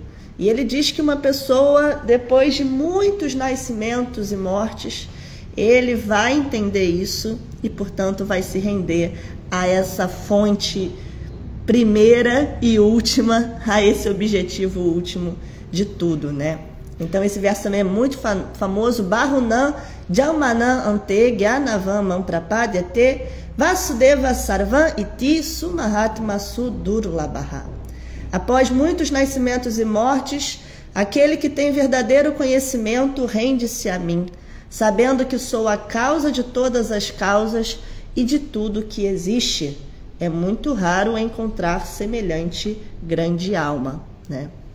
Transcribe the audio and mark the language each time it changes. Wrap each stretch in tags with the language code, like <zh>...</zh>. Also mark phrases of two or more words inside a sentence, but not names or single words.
<pt>E ele diz que uma pessoa, depois de muitos nascimentos e mortes, ele vai entender isso e, portanto, vai se render a essa fonte primeira e última, a esse objetivo último de tudo, né? Então, esse verso também é muito famoso.</pt> <sa>Bahunam Jalmanam Ante Gyanavam Mamprapadyate Vasudeva Sarvam Iti Sumahatma Sudurlabha.</sa> <pt>Após muitos nascimentos e mortes, aquele que tem verdadeiro conhecimento rende-se a mim, sabendo que sou a causa de todas as causas e de tudo que existe. É muito raro encontrar semelhante grande alma, né?</pt>